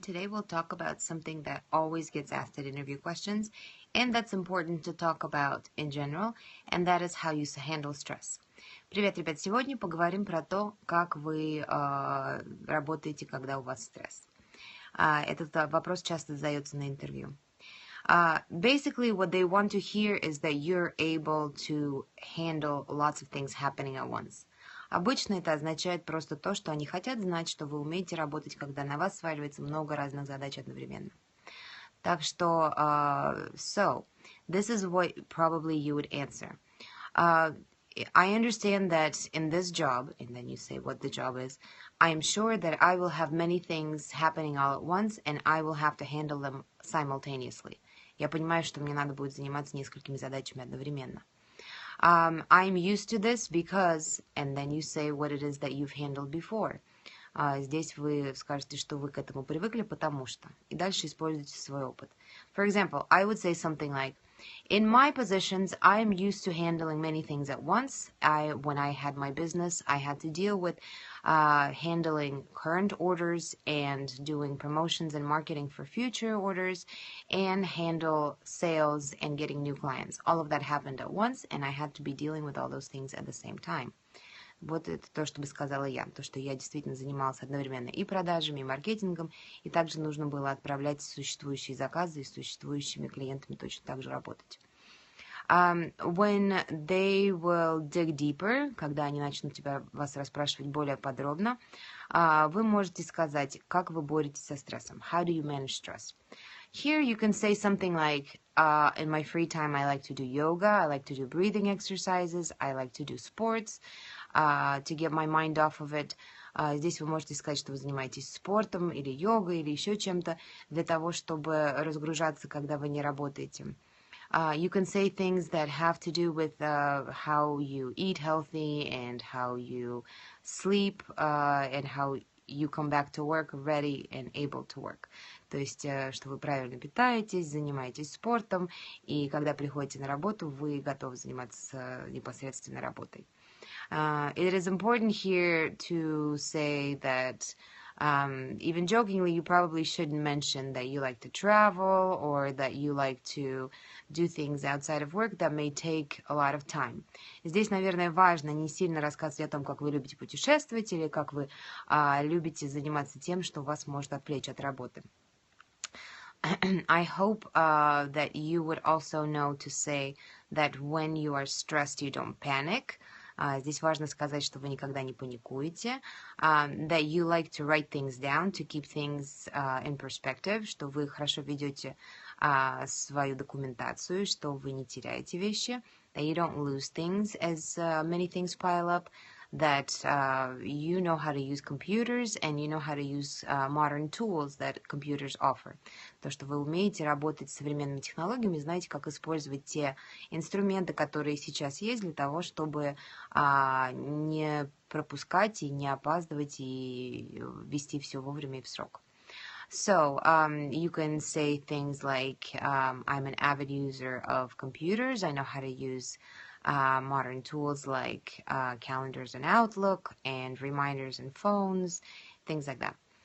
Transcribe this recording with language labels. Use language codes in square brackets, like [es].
[en] Today we'll talk about something that always gets asked at interview questions and that's important to talk about in general, and that is how you handle stress. [ru] Привет, ребят! Сегодня поговорим про то, как вы работаете, когда у вас стресс. Этот вопрос часто задается на интервью. [en] Basically, what they want to hear is that you're able to handle lots of things happening at once. [ru] Обычно это означает просто то, что они хотят знать, что вы умеете работать, когда на вас сваливается много разных задач одновременно. Так что, [en] so, this is what probably you would answer. I understand that in this job, and then you say what the job is, I am sure that I will have many things happening all at once, and I will have to handle them simultaneously. [ru] Я понимаю, что мне надо будет заниматься несколькими задачами одновременно. [en] I'm used to this because, and then you say what it is that you've handled before. [ru] Здесь вы скажете, что вы к этому привыкли, потому что. И дальше используйте свой опыт. [en] For example, I would say something like, in my positions, I am used to handling many things at once. When I had my business, I had to deal with handling current orders and doing promotions and marketing for future orders and handle sales and getting new clients. All of that happened at once, and I had to be dealing with all those things at the same time. [ru] Вот это то, что бы сказала я. То, что я действительно занималась одновременно и продажами, и маркетингом, и также нужно было отправлять существующие заказы и с существующими клиентами точно так же работать. [en] When they will dig deeper, [ru] когда они начнут вас расспрашивать более подробно, вы можете сказать, как вы боретесь со стрессом. [en] How do you manage stress? Here you can say something like, in my free time I like to do yoga, I like to do breathing exercises, I like to do sports, to get my mind off of it. [ru] Здесь вы можете сказать, что вы занимаетесь спортом или йогой или еще чем-то для того, чтобы разгружаться, когда вы не работаете. [en] You can say things that have to do with how you eat healthy and how you sleep and how you come back to work ready and able to work. [ru] То есть, что вы правильно питаетесь, занимаетесь спортом, и когда приходите на работу, вы готовы заниматься непосредственно работой. [en] It is important here to say that even jokingly, you probably shouldn't mention that you like to travel or that you like to do things outside of work that may take a lot of time. [ru] Здесь, наверное, важно не сильно рассказывать о том, как вы любите путешествовать или как вы любите заниматься тем, что вас может отвлечь от работы. [en] I hope that you would also know to say that when you are stressed, you don't panic. [ru] Здесь важно сказать, что вы никогда не паникуете. [en] That you like to write things down to keep things in perspective, [ru] что вы хорошо ведете свою документацию, что вы не теряете вещи. [en] That you don't lose things as many things pile up. That you know how to use computers and you know how to use modern tools that computers offer. [ru] То, что вы умеете работать с современными технологиями, знаете, как использовать те инструменты, которые сейчас есть, для того, чтобы не пропускать и не опаздывать и вести все вовремя и в срок. [en] So you can say things like, I'm an avid user of computers. I know how to use modern tools like calendars and Outlook and reminders and phones, things like that.